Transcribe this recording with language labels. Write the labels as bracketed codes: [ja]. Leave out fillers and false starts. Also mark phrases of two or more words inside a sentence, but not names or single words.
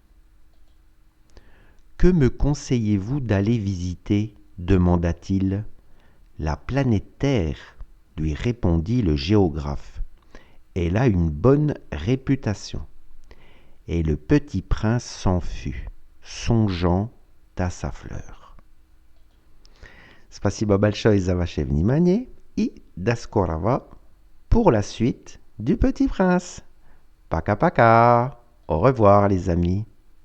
[fr] « Que me conseillez-vous d'aller visiter ?» demanda-t-il. « La planète Terre, » lui répondit le géographe. « Elle a une bonne réputation. » Et le petit prince s'en fut, songeant à sa fleur. [ru] Спасибо большое за ваше внимание и до скорого [fr] pour la suite du Petit Prince. [ru] Пока пока. [fr] Au revoir les amis.